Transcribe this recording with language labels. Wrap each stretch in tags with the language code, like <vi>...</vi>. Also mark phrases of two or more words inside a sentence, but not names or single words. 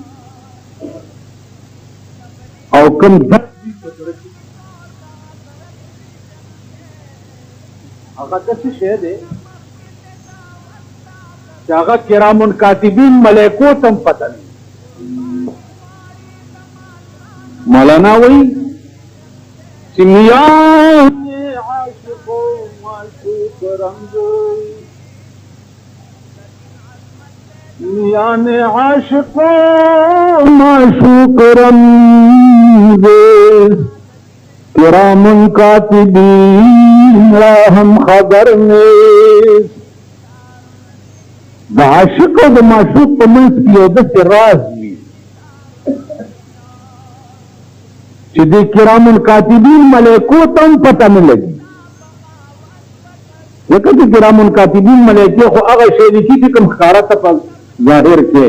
<ps>او کوم درد وي په زړه کې هغه داسې شی دی چې هغه کرامن کاتبین ملائکو ته هم پته نه. مولانا وایي چې</ps> <fa>میان عاشق و معشوق رنگ میان عاشق و معشوق رنگ کرامن کاتبین را هم خبر نیست.</fa> <ps>د عاشق او د معشوق په منځ کې یو داسې راز وي چې د کرامن کاتبین ملائکو ته هم پته نه لګي. ځکه چې کرامن کاتبین ملائکې خو هغه شی لیکي چې کوم ښکاره ته په ظاهر کې.</ps>